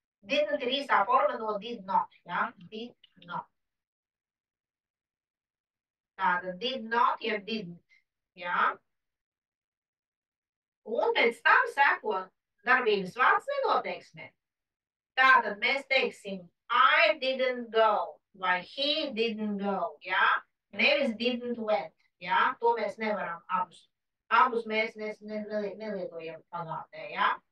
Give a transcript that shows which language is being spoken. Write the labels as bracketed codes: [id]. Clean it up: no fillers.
[lv] Didn't ir īsā forma no did not, jā, did not. Tātad did not, jeb didn't, jā. Un pēc tam seko darbības vārds nenoteiksmē. Tātad mēs teiksim [en] I didn't go [lv] vai [en] he didn't go, [lv] jā. Nevis [en] didn't went, [lv] jā, to mēs nevaram abus. Abus mēs nelietojam pagātnē, jā.